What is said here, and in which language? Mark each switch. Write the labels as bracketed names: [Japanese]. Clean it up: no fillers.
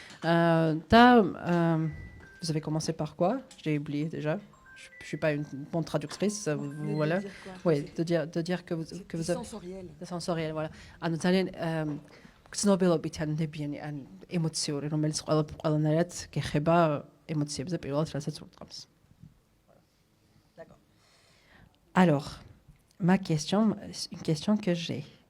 [French] და vous avez commencé par quoi? J'ai oublié déjà. Je suis pas une bonne traductrice, voilà. Oui, de dire que vous avez sensoriel, voilà. [Georgian] ანუ ძალიან გრძნობელობით ან ნებიანი ან ემოციური, რომელიც ყველანაირად გეხება ემოციებზე პირველად, რასაც ურტყამს. [French] D'accord. Alors, une question que j'ai.